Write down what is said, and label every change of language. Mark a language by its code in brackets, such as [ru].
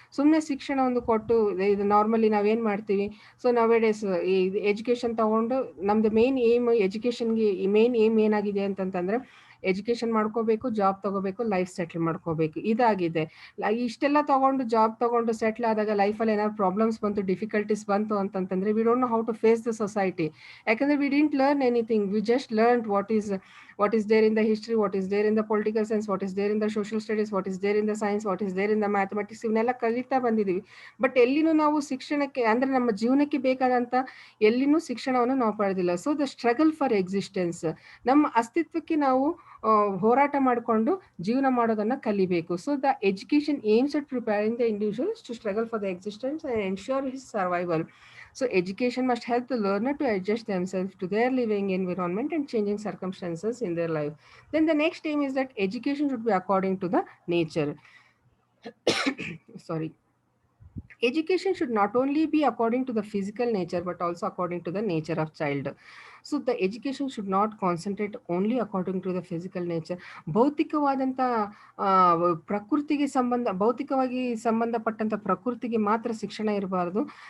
[kn] ಸುಮ್ಮನೆ ಶಿಕ್ಷಣ ಒಂದು ಕೊಟ್ಟು ಇದು ನಾರ್ಮಲಿ ನಾವೇನು ಮಾಡ್ತೀವಿ, ಸೊ ನಾವೇಡೇಸ್ ಈ ಎಜುಕೇಶನ್ ತಗೊಂಡು ನಮ್ದು ಮೇನ್ ಏಮ್ ಎಜುಕೇಶನ್ಗೆ ಮೇನ್ ಏಮ್ ಏನಾಗಿದೆ ಅಂತಂತಂದ್ರೆ ಎಜುಕೇಶನ್ ಮಾಡ್ಕೋಬೇಕು, ಜಾಬ್ ತಗೋಬೇಕು, ಲೈಫ್ ಸೆಟ್ಲ್ ಮಾಡ್ಕೋಬೇಕು, ಇದಾಗಿದೆ. ಇಷ್ಟೆಲ್ಲ ತಗೊಂಡು ಜಾಬ್ ತಗೊಂಡು ಸೆಟ್ಲ್ ಆದಾಗ ಲೈಫಲ್ಲಿ ಏನಾದ್ರು ಪ್ರಾಬ್ಲಮ್ಸ್ ಬಂತು, ಡಿಫಿಕಲ್ಟೀಸ್ ಬಂತು ಅಂತಂತಂದ್ರೆ [en] We don't know how to face the society. [kn] ಯಾಕಂದ್ರೆ [en] we didn't learn anything, we just learn what is there in the history, what is there in the political science, what is there in the social studies, what is there in the science, what is there in the mathematics, [kn] ಇವನ್ನೆಲ್ಲ ಕಲಿತಾ ಬಂದಿದ್ದೀವಿ. But ಎಲ್ಲಿನೂ ನಾವು ಶಿಕ್ಷಣಕ್ಕೆ ಅಂದ್ರೆ ನಮ್ಮ ಜೀವನಕ್ಕೆ ಬೇಕಾದಂತ ಎಲ್ಲಿನೂ ಶಿಕ್ಷಣವನ್ನು ನಾವು ಪಡೆದಿಲ್ಲ. [en] so the struggle for existence, [kn] ನಮ್ಮ ಅಸ್ತಿತ್ವಕ್ಕೆ ನಾವು ಹೋರಾಟ ಮಾಡಿಕೊಂಡು ಜೀವನ ಮಾಡೋದನ್ನ ಕಲಿಬೇಕು. [en] So the education aims at preparing the individuals to struggle for the existence and ensure his survival. So education must help the learner to adjust themselves to their living environment and changing circumstances in their life. Then the next aim is that education should be according to the nature. Sorry. Education should not only be according to the physical nature but also according to the nature of child. So the education should not concentrate only according to the physical nature. [kn] ಭೌತಿಕವಾದಂಥ ಪ್ರಕೃತಿಗೆ ಭೌತಿಕವಾಗಿ ಸಂಬಂಧಪಟ್ಟಂಥ ಪ್ರಕೃತಿಗೆ ಮಾತ್ರ ಶಿಕ್ಷಣ ಇರಬಾರ್ದು.